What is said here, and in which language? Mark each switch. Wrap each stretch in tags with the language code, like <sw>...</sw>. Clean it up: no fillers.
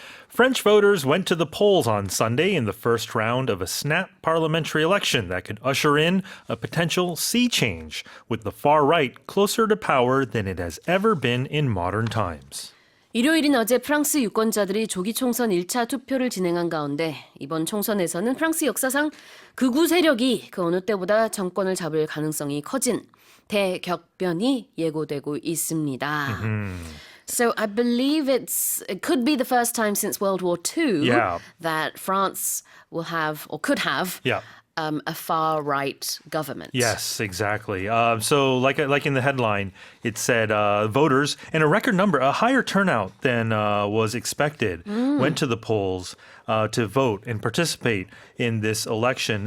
<en>French voters went to the polls on Sunday in the first round of a snap parliamentary election that could usher in a potential sea change, with the far right closer to power than it has ever been in modern times.</en> <ko>일요일인 어제 프랑스 유권자들이 조기 총선 1차 투표를 진행한 가운데 이번 총선에서는 프랑스 역사상 극우 세력이 그 어느 때보다 정권을 잡을 가능성이 커진 대격변이 예고되고 있습니다.</ko> <en>So I believe it could be the first time since World War II that France will have or could have a far-right government. Yes, exactly. So like in the headline, it said voters, in a record number, a higher turnout than was expected, went to the polls to vote and participate in this election.</en>